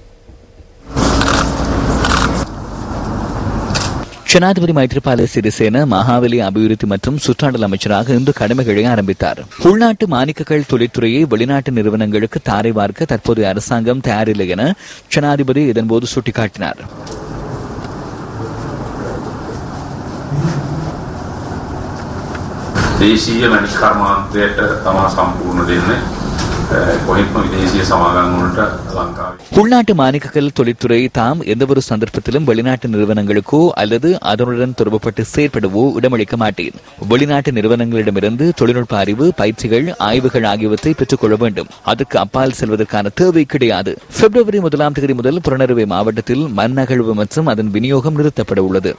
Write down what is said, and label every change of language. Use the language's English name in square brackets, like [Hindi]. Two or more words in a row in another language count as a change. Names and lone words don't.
[Tamil] ஜனாதிபதி மைத்ரிபால சிறிசேன மகாவலி அபிவிருத்தி மற்றும் சுற்றாடல் அமைச்சராக இன்று கடமைகளை ஆரம்பித்தார். உள்நாட்டு மாணிக்கக்கல் தொழில்துறையை வெளிநாட்டு நிறுவனங்களுக்கு தாரை வார்க்க தற்போதைய அரசாங்கம் தயாரில்லை என ஜனாதிபதி இதன்போது சுட்டிக்காட்டினார். [Sinhala] දේශීය මැණික් කර්මාන්තයට තමා සම්පූර්ණ දෙන්නේ කොහෙත්ම විදේශීය සමාගම් වලට ලංකාවේ [Tamil] உள்நாட்டு மாணிக்கக்கல் தொழில்துறை தாம் எந்தவொரு சந்தர்ப்பத்திலும் வெளிநாட்டு நிறுவனங்களுக்கோ அல்லது அதனுடன் தொடர்புபட்டு செயற்படவோ இடமளிக்க மாட்டேன். வெளிநாட்டு நிறுவனங்களிடமிருந்து தொழில்நுட்ப அறிவு, பயிற்சிகள், ஆய்வுகள் ஆகியவற்றை பெற்றுக் கொள்ள வேண்டும். அதற்கு அப்பால் செல்வதற்கான தேவை கிடையாது. பிப்ரவரி 1ஆம் தேதி முதல் புறநறுவை மாவட்டத்தில் மண் அகழ்வு மற்றும் அதன் விநியோகம் நிறுத்தப்பட உள்ளது.